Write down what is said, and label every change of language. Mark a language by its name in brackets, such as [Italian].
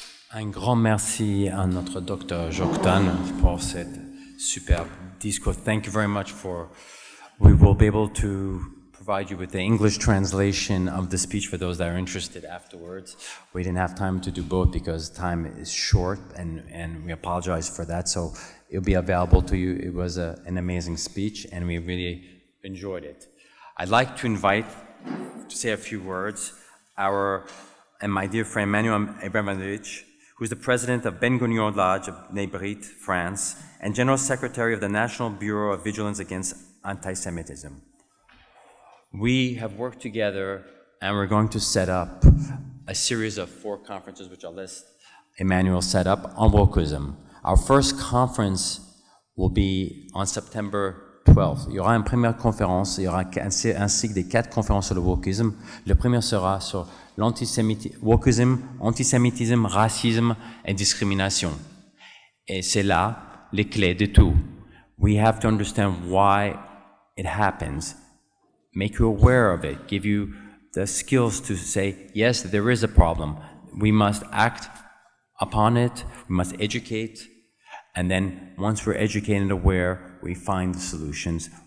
[French] Un grand merci à notre docteur Joktan pour cette superbe discours. [English] Thank you very much for, we will be able to provide you with the English translation of the speech for those that are interested afterwards. We didn't have time to do both because time is short and we apologize for that. So it'll be available to you. It was an amazing speech and we really enjoyed it. I'd like to invite to say a few words and my dear friend Manuel Abramovich, who is the president of Ben Gurion Lodge of Nebrit, France, and general secretary of the National Bureau of Vigilance Against Anti-Semitism. We have worked together and we're going to set up a series of 4 conferences, which I'll let Emmanuel set up, on wokeism. Our first conference will be on September 12th. [French] Il y aura une première conférence, il y aura un cycle des 4 conférences sur le wokisme. Le premier sera sur wokisme, antisémitisme, racisme et discrimination. Et c'est là les clés de tout. [English] We have to understand why it happens, make you aware of it, give you the skills to say, yes, there is a problem. We must act upon it, we must educate, and then once we're educated and aware, we find the solutions.